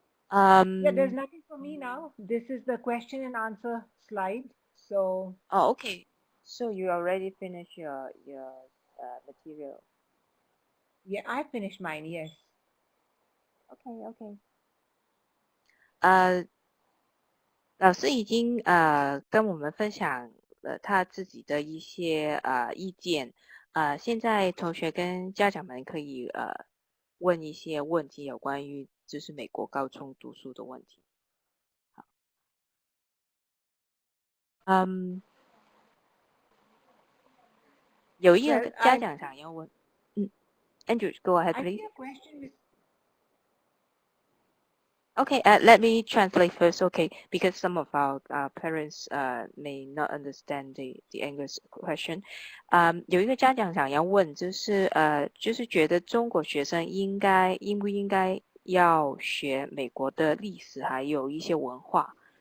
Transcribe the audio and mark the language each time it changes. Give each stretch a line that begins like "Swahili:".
English: Yeah, there's nothing for me now. This is the question and answer slide. So. Oh, okay. So you already finished your material. Yeah, I finished mine, yes. Okay.
Chinese: 老师已经跟我们分享了他自己的一些意见。现在同学跟家长们可以问一些问题，有关于就是美国高中读书的问题。好，有一个家长想要问，Andrew,
English: go ahead, please. I think a question is. Okay, let me translate first, okay, because some of our parents may not understand the English question.
Chinese: 有一个家长想要问，就是觉得中国学生应不应该要学美国的历史，还有一些文化。